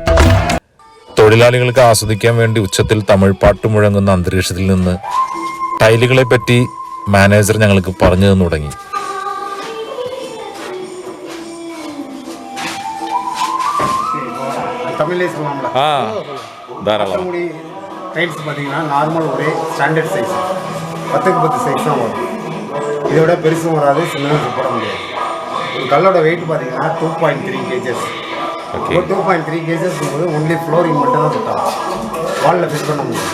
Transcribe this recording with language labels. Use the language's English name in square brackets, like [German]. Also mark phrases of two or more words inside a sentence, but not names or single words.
[Malayalam] തൊഴിലാളികൾക്ക് ആസ്വദിക്കാൻ വേണ്ടി ഉച്ചത്തിൽ തമിഴ് പാട്ട് മുഴങ്ങുന്ന അന്തരീക്ഷത്തിൽ നിന്ന് ടൈലുകളെ പറ്റി മാനേജർ ഞങ്ങൾക്ക് പറഞ്ഞു തന്നു തുടങ്ങി. ധാരാളം [Tamil] டைல்ஸ் பார்த்தீங்கன்னா நார்மல் ஒரே [English] standard size [Tamil] 10க்கு 10 சைஸ் தான் வரும். இதோட பெருசும் வராது, சின்னதும் போட முடியாது. ஒரு கல்லோட வெயிட் பார்த்தீங்கன்னா 2.3 kgs. 2.3 kgs போது [English] only flooring [Tamil] மட்டும் தான் செட் ஆகும். வாலில் ஃபிட் பண்ண முடியும்.